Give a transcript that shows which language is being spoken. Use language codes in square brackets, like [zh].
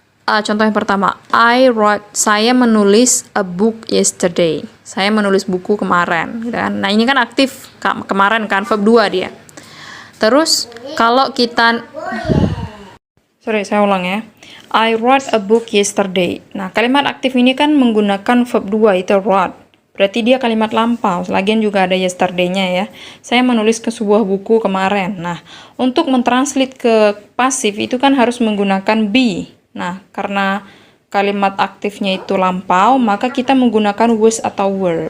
[id] Contoh yang pertama, saya menulis [en] a book yesterday. [id] Saya menulis buku kemarin, gitu kan. Nah, ini kan aktif kemarin kan, verb 2 dia. Terus kalau kita saya ulang ya. [en] I wrote a book yesterday. [id] Nah, kalimat aktif ini kan menggunakan verb 2 itu wrote. Berarti dia kalimat lampau. Lagian juga ada yesterday-nya ya. Saya menulis ke sebuah buku kemarin. Nah, untuk mentranslate ke pasif itu kan harus menggunakan be. Nah, karena kalimat aktifnya itu lampau, maka kita menggunakan was atau were.